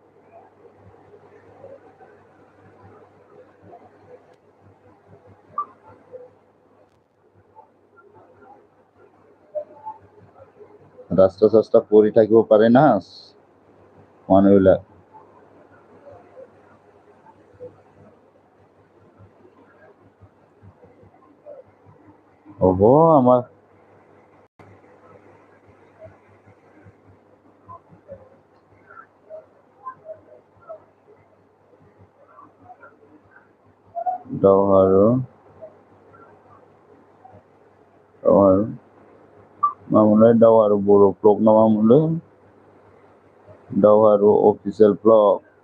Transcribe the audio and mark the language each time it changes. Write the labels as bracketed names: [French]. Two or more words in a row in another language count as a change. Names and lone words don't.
[Assamese] ৰাস্তা চাস্তা পৰি থাকিব পাৰে না মানুহবিলাক হ'ব আমাৰ दावहारु [Bodo] मामोनलाय दावहारु बर' ब्लग ना मामोनलाय दावहारु [English] official blog